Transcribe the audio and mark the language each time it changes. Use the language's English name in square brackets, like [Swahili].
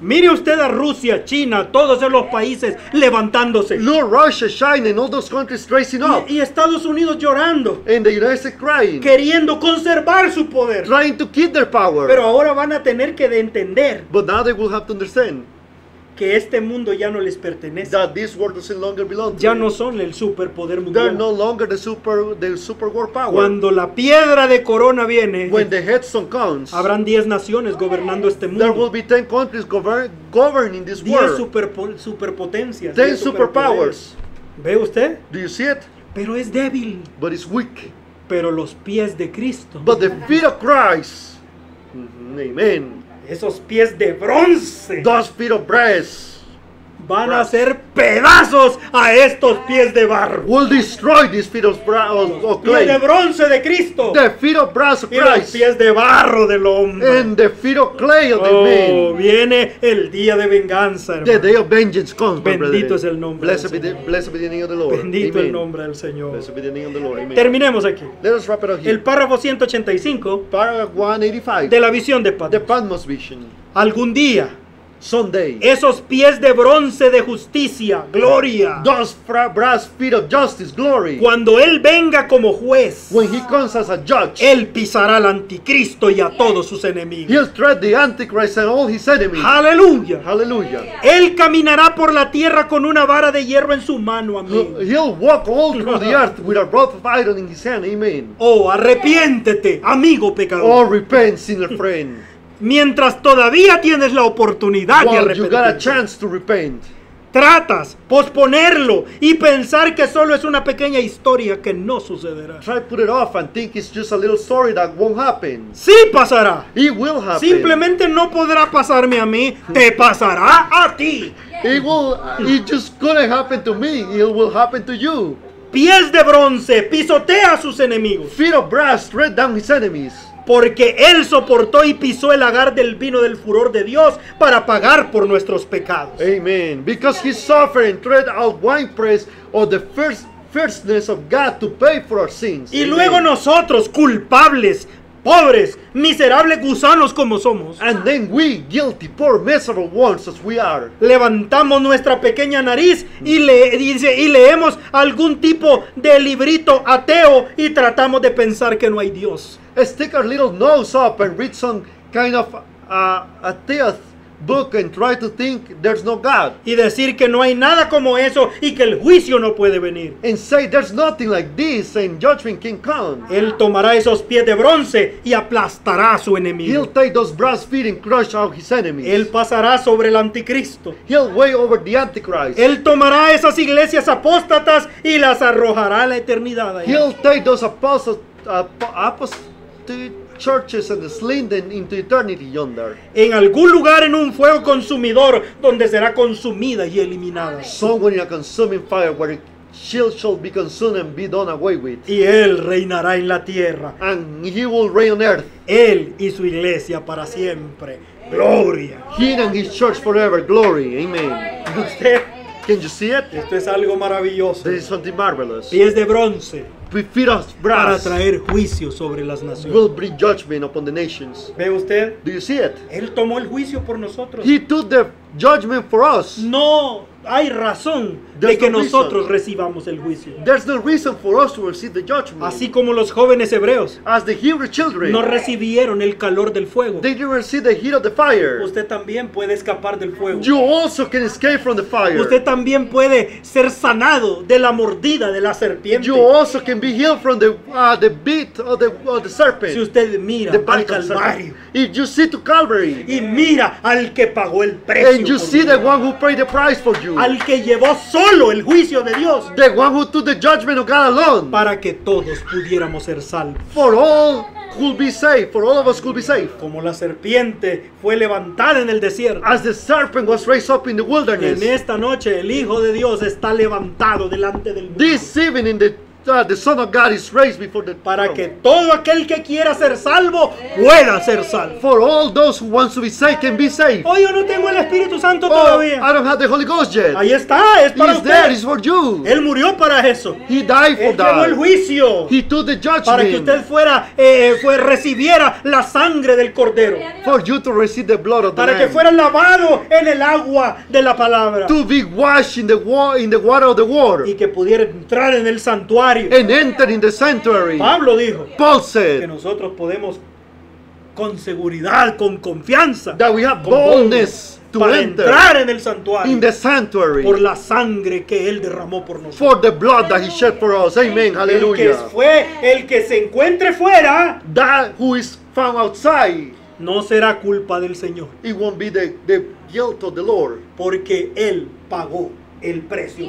[Spanish] Mire usted a Rusia, China, todos esos países levantándose. [English] Look, Russia, China, and all those countries rising up, [Spanish] Y Estados Unidos llorando, [English] and the United States crying, [Spanish] queriendo conservar su poder. [English] trying to keep their power. [Spanish] Pero ahora van a tener que entender [English] But now they will have to understand [Spanish] que este mundo ya no les pertenece. [English] that this world doesn't longer belong to [Spanish] Ya [English] them. [Spanish] no son el superpoder [English] They're [Spanish] mundial. [English] no longer the super world power. [Spanish] Cuando la piedra de corona viene, [English] When the headstone comes, [Spanish] habrán 10 naciones gobernando este [English] there will be 10 countries governing this [Spanish] 10 [English] world. [Spanish] superpotencias. [English] 10 superpowers. [Spanish] ¿Ve usted? [English] Do you see it? [Spanish] Pero es débil. [English] But it's weak. [Spanish] Pero los pies de Cristo, [English] But the feet of Christ, amen, [Spanish] esos pies de bronce, [English] those feet of brass [Spanish] van a hacer pedazos a estos pies de barro. [English] will destroy these feet of [Spanish] Pies de [English] clay. [Spanish] bronce de Cristo [English] The feet of brass of [Spanish] y los [English] Christ [Spanish] pies de barro del hombre. [English] and the feet of clay of the [Spanish] Oh, [English] man. [Spanish] viene el día de venganza, [English] The [Spanish] hermano. [English] day of vengeance comes, my [Spanish] Bendito [English] brethren. [Spanish] es el nombre [English] Blessed [Spanish] del [English] be the name of the Lord. [Spanish] Bendito [English] Amen. [Spanish] el nombre del Señor. [English] Blessed be the name of the Lord. Amen. [Spanish] Terminemos aquí. [English] Let us wrap it up here. [Spanish] El párrafo 185 [English] Paragraph 185. [Spanish] de la visión de [English] The [Spanish] Patmos. [English] Patmos vision. [Spanish] Algún día, [English] Someday, [Spanish] esos pies de bronce de justicia, gloria, [English] those brass feet of justice, glory. [Spanish] cuando Él venga como juez, [English] When he comes as a judge, [Spanish] Él pisará al anticristo y a todos sus enemigos. [English] he'll tread the Antichrist and all his enemies. [Spanish] Aleluya. [English] Hallelujah. [Spanish] Él caminará por la tierra con una vara de hierro en su mano. Amén. [English] He'll walk all through the earth with a rod of iron in his hand. Amen. [Spanish] Oh, arrepiéntete, amigo pecador. [English] Oh, repent, sinner friend. [Spanish] Mientras todavía tienes la oportunidad de [English] While you got a [Spanish] arrepentirte. [English] chance to repent. [Spanish] Tratas posponerlo y pensar que solo es una pequeña historia que no sucederá. [English] Try to put it off and think it's just a little story that won't happen. [Spanish] Sí pasará. [English] It will happen. [Spanish] Simplemente no podrá pasarme a mí, te pasará a ti. [English] It just gonna happen to me. It will happen to you. [Spanish] Pies de bronce, pisotea a sus enemigos. [English] Feet of brass tread down his enemies. [Spanish] Porque Él soportó y pisó el lagar del vino del furor de Dios para pagar por nuestros pecados. [English] Amen. Because he suffered and tread out winepress of the first fierceness of God to pay for our sins. [Spanish] Y [English] Amen. [Spanish] luego nosotros, culpables, pobres, miserables gusanos como somos, [English] And then we, guilty, poor, miserable ones as we are, [Spanish] levantamos nuestra pequeña nariz y leemos algún tipo de librito ateo y tratamos de pensar que no hay Dios. [English] stick our little nose up and read some kind of atheist book and try to think there's no God. [Spanish] Y decir que no hay nada como eso y que el juicio no puede venir. [English] And say there's nothing like this and judgment can come. [Spanish] Él tomará esos pies de bronce y aplastará a su [English] He'll [Spanish] enemigo. [English] take those brass feet and crush out his enemies. [Spanish] Él pasará sobre el anticristo. [English] He'll weigh over the Antichrist. [Spanish] Él tomará esas iglesias apóstatas y las arrojará a la eternidad. allá. [English] He'll take those apostate churches and sling them into eternity yonder. [Spanish] En algún lugar en un fuego consumidor donde será consumida y eliminada. [English] Somewhere in a consuming fire where she shall be consumed and be done away with. [Spanish] Y Él reinará en la tierra. [English] And he will reign on earth. [Spanish] Él y su iglesia para siempre. Gloria. [English] He and his church forever. Glory. Amen. [Spanish] Usted, [English] Can you see it? [Spanish] esto es algo maravilloso. [English] This is something marvelous. [Spanish] Pies de bronce [English] With feet of [Spanish] para [English] brass [Spanish] traer juicio sobre las naciones. [English] will bring judgment upon the nations. [Spanish] ¿Ve usted? [English] Do you see it? [Spanish] Él tomó el juicio por nosotros. [English] He took the judgment for us. [Spanish] No hay razón de [English] There's [Spanish] que [English] no reason. [Spanish] nosotros recibamos el juicio. [English] There's no reason for us to receive the judgment. [Spanish] Así como los jóvenes hebreos [English] As the Hebrew children, [Spanish] no recibieron el calor del fuego, [English] they didn't receive the heat of the fire. [Spanish] usted también puede escapar del fuego. [English] You also can escape from the fire. [Spanish] Usted también puede ser sanado de la mordida de la serpiente. [English] You also can be healed from the bit of the serpent. [Spanish] Si usted mira [English] The [Spanish] al [English] bite of the [Spanish] Calvario [English] serpent. If you see to Calvary [Spanish] y mira al que pagó el precio, [English] and you [Spanish] por [English] see the [Spanish] usted, [English] one who paid the price for you, [Spanish] al que llevó solo el juicio de Dios [English] the one who took the judgment of God alone, [Spanish] para que todos pudiéramos ser salvos. [English] for all could be saved, for all of us could be saved. [Spanish] Como la serpiente fue levantada en el desierto, [English] As the serpent was raised up in the wilderness, [Spanish] en esta noche el Hijo de Dios está levantado delante del mundo. [English] this evening the Son of God is raised before the [Spanish] Para que todo aquel que quiera ser salvo pueda ser salvo. [English] For all those who want to be saved can be saved. [Spanish] Hoy yo no tengo el Espíritu Santo [English] Oh, [Spanish] todavía. [English] I don't have the Holy Ghost yet. [Spanish] Ahí está, es para [English] He's there, it's for you. [Spanish] Él murió para eso. [English] He died for [Spanish] Él llevó el [English] that. [Spanish] juicio [English] He took the [Spanish] para que usted [English] judgment [Spanish] recibiera la sangre del Cordero, [English] for you to receive the blood of the [Spanish] para que [English] Lamb. [Spanish] fuera lavado en el agua de la palabra [English] To be washed in the water of the word [Spanish] y que pudiera entrar en el santuario. [English] and enter in the sanctuary. [Spanish] Pablo dijo [English] Paul [Spanish] que [English] said [Spanish] nosotros podemos con seguridad, con confianza, [English] that we have [Spanish] con [English] boldness, boldness to [Spanish] para [English] enter [Spanish] entrar en el santuario [English] in the sanctuary [Spanish] por la sangre que Él derramó por nosotros. [English] for the blood that he shed for us. Amen. Hallelujah. [Spanish] El que se encuentre fuera [English] That who is found outside, [Spanish] no será culpa del Señor, [English] it won't be the guilt of the Lord, [Spanish] porque Él pagó el precio más